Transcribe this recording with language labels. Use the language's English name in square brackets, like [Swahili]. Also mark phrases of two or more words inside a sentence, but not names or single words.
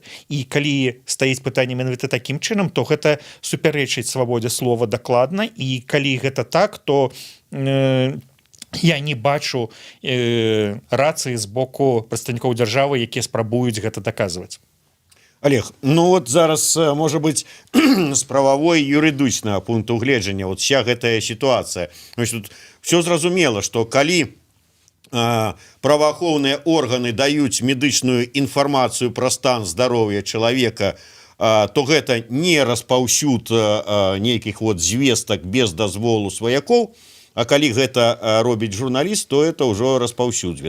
[Belarusian] І калі стаіць пытанне менавіта такім чынам, то гэта супярэчыць свабодзе слова дакладна, і калі гэта так, то я не бачу рацыі з боку прадстаўнікоў дзяржавы, якія спрабуюць гэта даказваць. Олег, ну вот зараз, [Russian] может быть, с правовой [Belarusian] и юридичного пункту гледжання, вот вся гэтая ситуация. Значит, тут все зразумела, что калі правоохоўныя органы даюць медычную інфармацыю пра стан здароўя чалавека, то гэта не распаўсюд нейкіх вот звестак без дазволу сваякоў, а калі гэта робіць журналіст, то это ўжо распаўсюджвае.